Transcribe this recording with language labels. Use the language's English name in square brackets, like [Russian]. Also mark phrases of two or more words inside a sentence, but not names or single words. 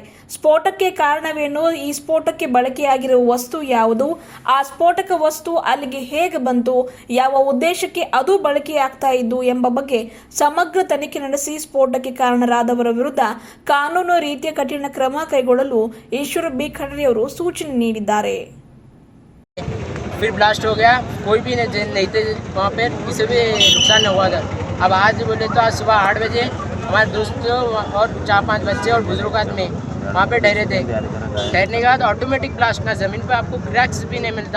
[Kannada] ಸ್ಫೋಟಕ್ಕೆ ಕಾರಣವೇನು, ಈ ಸ್ಫೋಟಕ್ಕೆ ಬಳಕೆಯಾಗಿರುವ ವಸ್ತು ಯಾವುದು, ಆ ಸ್ಫೋಟಕ ವಸ್ತು ಅಲ್ಲಿಗೆ ಹೇಗೆ ಬಂತು, ಯಾವ ಉದ್ದೇಶಕ್ಕೆ ಅದು ಬಳಕೆಯಾಗ್ತಾ ಇದ್ದು ಎಂಬ ಬಗ್ಗೆ ಸಮಗ್ರ ತನಿಖೆ ನಡೆಸಿ ಸ್ಫೋಟಕ್ಕೆ ಕಾರಣರಾದವರ ವಿರುದ್ಧ ಕಾನೂನು ರೀತಿಯ ಕಠಿಣ ಕ್ರಮ ಕೈಗೊಳ್ಳಲು ಈಶ್ವರ್ ಬಿ ಖಂಡ್ರೆ ಅವರು सूचना ನೀಡಿದ್ದಾರೆ. [Hindi] फिर ब्लास्ट हो गया, कोई भी नहीं थे वहाँ पे, किसी भी नुकसान नहीं हुआ था. अब आज बोले तो आज सुबह 8 बजे हमारे दोस्त और 4-5 बच्चे और बुजुर्ग आदमी वहाँ पे ठहरे थे. ठहरने के बाद [English] automatic blast [Hindi] ना, जमीन पे आपको क्रैक्स भी नहीं मिलता.